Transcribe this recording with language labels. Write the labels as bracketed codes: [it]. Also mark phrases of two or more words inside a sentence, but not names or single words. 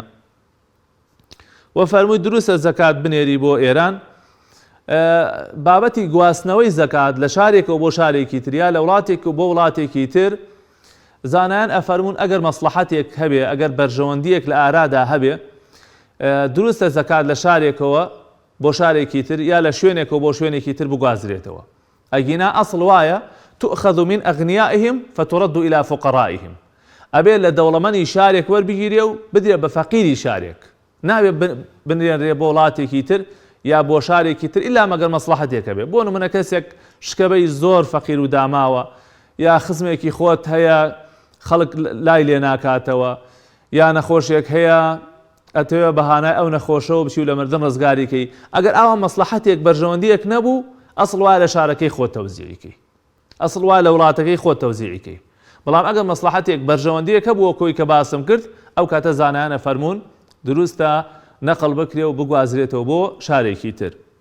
[ckb] و فەرمووی دروستە زەکات بنێری بۆ ئێران بابەتی گواستنەوەی زەکات لە شارێکەوە بۆ شارێکی تر یا لە وڵاتێک و بۆ وڵاتێکی تر زانایان ئەفەرموون ئەگەر مەسلحەتێک هەبێ ئەگەر بەرژەوەندیەک لە ئارادا هەبێ دروستە زەکات لە شارێکەوە بۆ شارێکی تر یا لە شوێنێکەوە بۆ شوێنێکی تر بگوازرێتەوە ئەگینا ئەسڵ وایە [ar] تؤخذ من أغنيائهم فترد إلى فقرائهم [ckb] ئەبێ لە دەوڵەمەندی شارێک وەربگیرێ و بدرێ بە فەقیری شارێک نابێ بنرێنرێ بۆ وڵاتێکی تر یا بۆ شارێکی تر ئیلا مەگەر مەسلحەتێکە بێ بۆ نمونە کەسێک شکەبەی زۆر فەقیر و داماوە یا خزمێکی خۆت هەیە خەڵک لای لێ ناکاتەوە یا نەخۆشێک هەیە ئەتەوێ بەهانای ئەو نەخۆشەوە بچی و لە مردن ڕزگاریکەی ئەگەر ئاوا مەسلحەتێک بەرژەوەندیەک نەبوو ئەسڵ وایە لە شارەکەی خۆت تەوزیعیکەی ئەسڵ وایە لە وڵاتەکەی خۆت تەوزیعیکەی بەڵام ئەگەر مەسلحەتێک بەرژەوەندیەکە بووە کۆی کە باسم کرد ئەو کاتە زانایانە فەرموون دروستە نەقڵ بکرێ و بگوازرێتەوە بۆ شارێکی تر.